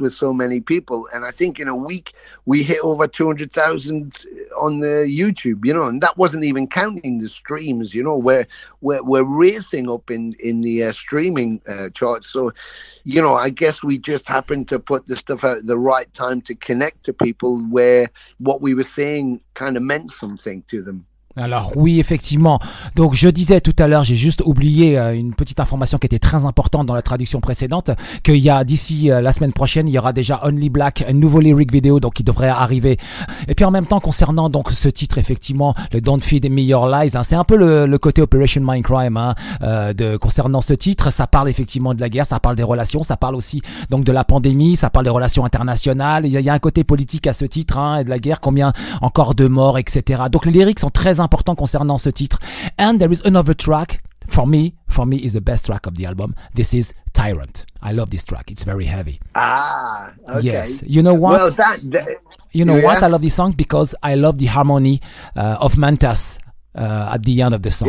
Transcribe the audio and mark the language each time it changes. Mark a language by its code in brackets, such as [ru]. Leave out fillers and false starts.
[en] with so many people. And I think in a week we hit over 200,000 on the YouTube, and that wasn't even counting the streams. We're racing up in the streaming charts. So, I guess we just happened to put the stuff out at the right time to connect to people where what we were saying kind of meant something to them. [fr] Alors oui, effectivement. Donc je disais tout à l'heure, j'ai juste oublié une petite information qui était très importante dans la traduction précédente, qu'il y a d'ici la semaine prochaine, il y aura déjà Only Black, un nouveau lyric vidéo, donc qui devrait arriver. Et puis en même temps, concernant donc ce titre, effectivement, le Don't Feed Me Your Lies, c'est un peu le côté Operation Mindcrime concernant ce titre. Ça parle effectivement de la guerre, ça parle des relations, ça parle aussi donc de la pandémie, ça parle des relations internationales. Il y a un côté politique à ce titre et de la guerre, combien encore de morts, etc. Donc les lyrics sont très important concernant ce titre. [en] And there is another track for me is the best track of the album. This is Tyrant. I love this track. It's very heavy. Okay. Yes. You know what? Well, what? I love this song because I love the harmony of Mantas at the end of the song.